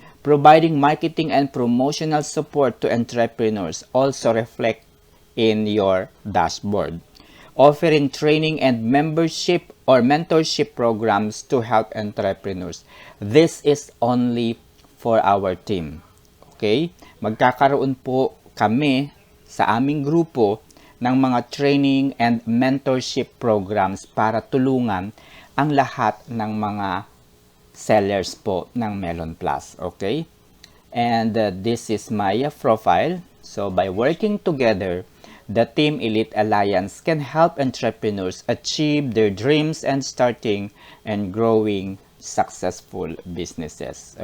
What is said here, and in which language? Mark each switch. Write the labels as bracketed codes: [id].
[en] Providing marketing and promotional support to entrepreneurs also reflect in your dashboard. Offering training and membership or mentorship programs to help entrepreneurs. This is only for our team. Okay? [tl] Magkakaroon po kami sa aming grupo ng mga [en] training and mentorship programs [tl] para tulungan ang lahat ng mga sellers po ng Melon Plus. [en] Okay? And this is my profile. So, by working together, the Team Elite Alliance can help entrepreneurs achieve their dreams and starting and growing successful businesses.